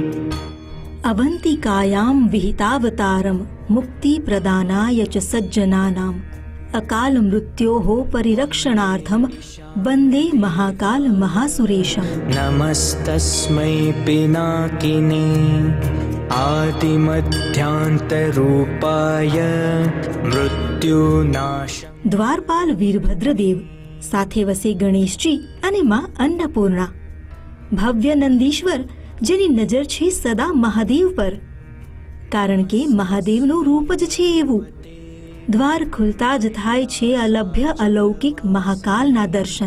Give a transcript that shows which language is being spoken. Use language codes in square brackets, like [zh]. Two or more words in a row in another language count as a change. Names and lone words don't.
[sa] अवंतिकायां विहितावतारं मुक्ति प्रदानाय च सज्जनानां अकाल मृत्योः परिरक्षणार्थं वन्दे महाकाल महासुरेशम्. नमस्तस्मै पिनाकिने आदिमध्यान्तरूपाय मृत्युनाश. [gu] દ્વારપાલ વીરભદ્રદેવ સાથે વસે ગણેશજી અને માં અન્નપૂર્ણા. ભવ્ય નંદીશ્વર જેની નજર છે સદા મહાદેવ પર, કારણ કે મહાદેવનું રૂપ જ છે એવું. દ્વાર ખુલતા જ થાય છે અલભ્ય અલૌકિક મહાકાલના દર્શન.